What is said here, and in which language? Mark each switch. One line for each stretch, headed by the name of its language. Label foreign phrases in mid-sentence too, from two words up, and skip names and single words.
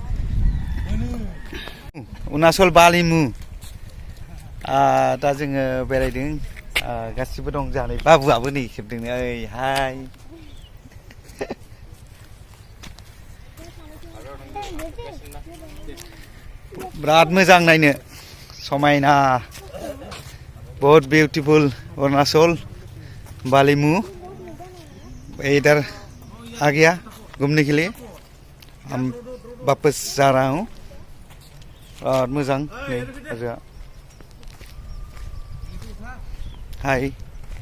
Bodo: अरुणाचल बालिमु दा जोङो बेरायदों गासिबो दं जानाय बाबुआबो नै खेबदों ओइ हाय बिराद मोजां नायनो समायना
Hindi: बहुत बिउटीफुल अरुणाचल बालिमु इधर आ गया घूमने के लिए हम वापस जा रहा हूँ और
Bodo: मोजां हाय